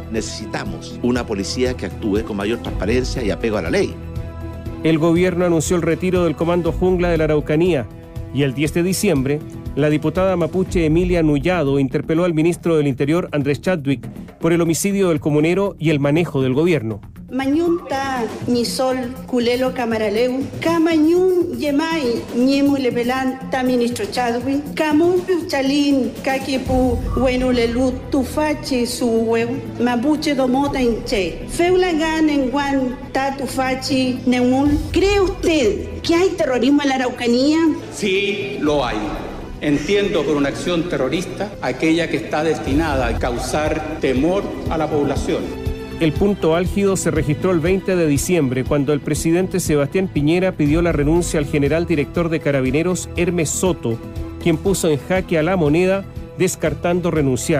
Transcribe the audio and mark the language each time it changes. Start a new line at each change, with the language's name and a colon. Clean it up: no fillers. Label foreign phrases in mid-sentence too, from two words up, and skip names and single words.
Spanish: Necesitamos una policía que actúe con mayor transparencia y apego a la ley. El gobierno anunció el retiro del Comando Jungla de la Araucanía y el 10 de diciembre, la diputada mapuche Emilia Nullado interpeló al ministro del Interior, Andrés Chadwick, por el homicidio del comunero y el manejo del gobierno.
Mapuche: Mañunta, Nisol, Culelo, Camaraleu, Camañun, Yemay, Ñemulepelan, ta ministro Chadwick, Camun, Chalín, Caquipu, Buenulelu, Tufachi, Suweu, Mapuche, Domota, Inche, Feulangan, Enguan, ta Tufachi, Neumul.
Spanish: ¿Cree usted que hay terrorismo en la Araucanía? Sí, lo hay. Entiendo por una acción terrorista aquella que está destinada a causar temor a la población. El punto álgido se registró el 20 de diciembre, cuando el presidente Sebastián Piñera pidió la renuncia al general director de Carabineros, Hermes Soto, quien puso en jaque a la moneda, descartando renunciar.